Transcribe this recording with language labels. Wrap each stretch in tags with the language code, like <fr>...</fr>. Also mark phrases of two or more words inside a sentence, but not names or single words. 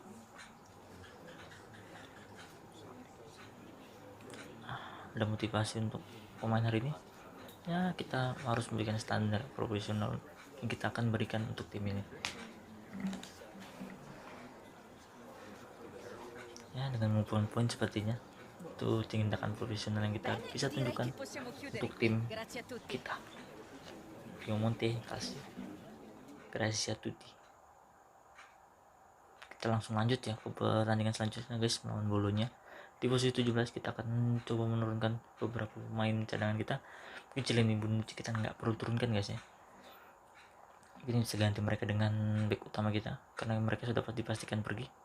<id>Ada motivasi untuk pemain hari ini ya, kita harus memberikan standar profesional yang kita akan berikan untuk tim ini ya, dengan mengumpulkan poin sepertinya Itu tindakan profesional yang kita bisa</id> <it>Direi</it> <id>tunjukkan</id> <it>che possiamo chiudere</it> <id>untuk</id> <it>qui.</it> <id>tim</id> <it>Grazie a tutti.</it> <id>kita. Piemonte kasih.</id> <it>Grazie a tutti.</it> <id>Kita langsung lanjut ya ke pertandingan selanjutnya guys, melawan Bolonya. Di posisi 17 kita akan coba menurunkan beberapa pemain cadangan kita. Mungkin Cielini Bonucci kita nggak perlu turunkan guys ya. Ini bisa ganti mereka dengan back utama kita karena mereka sudah dapat dipastikan pergi.</id>